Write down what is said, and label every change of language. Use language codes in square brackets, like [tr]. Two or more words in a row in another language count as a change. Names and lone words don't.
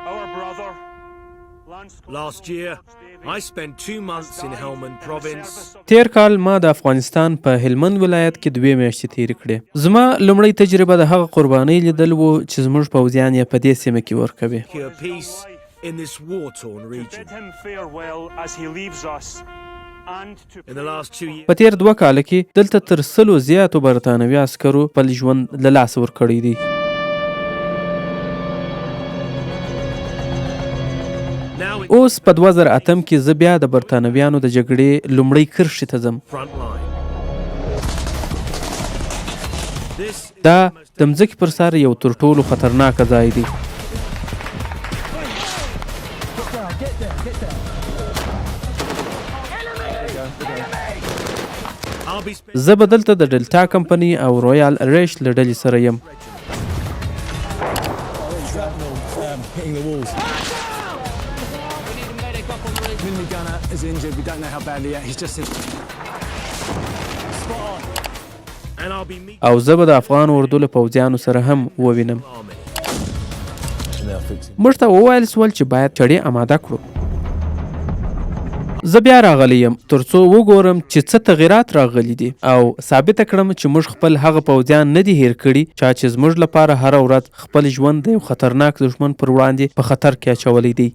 [en] Last year, I spent 2 months in Helmand province. [ps] تیر کال ما د افغانستان په هلمند ولایت کې 2 میاشتې تیرې کړې. زما لومړی تجربه د هغه قربانۍ لیدل و چې زموږ پوځیان یې په دې سیمه کې ورکوي. [en] Secure peace in this war-torn region. In the last 2 years, [ps] په تیر 2 کال کې دلته تر 100 زیاتو برتانوي عسکرو خپل ژوند له لاسه ورکړی دی. اوس په 2008 کې زه بیا د برتانویانو د جګړې لومړۍ کرښې ته ځم. [en] front line. This [ps] دا د مځکې پر سر یو تر ټولو خطرناکه ځای دی. [en] I'll be spending [ps] زه به دلته د ډلتا کمپني او رویال ریش له ډلې سره یم. [en] Hitting the walls. Minnie gunner is injured. We don't know how badly yet. He's just hit. Spot on. and I'll be meeting [ps] او زه به د افغان اردو له پوځیانو سره هم ووینم. [en] army. [ps] موږ ته وویل سول چې باید چړې اماده کړو. زه بیا راغلی یم ترڅو وګورم چې څه تغیرات راغلي دي او ثابته کړم چې موږ خپل هغه پوځیان نه دي هیر کړي چې زموږ لپاره هره ورځ خپل ژوند د یو خطرناک دښمن پر وړاندې په خطر کې اچولی دی.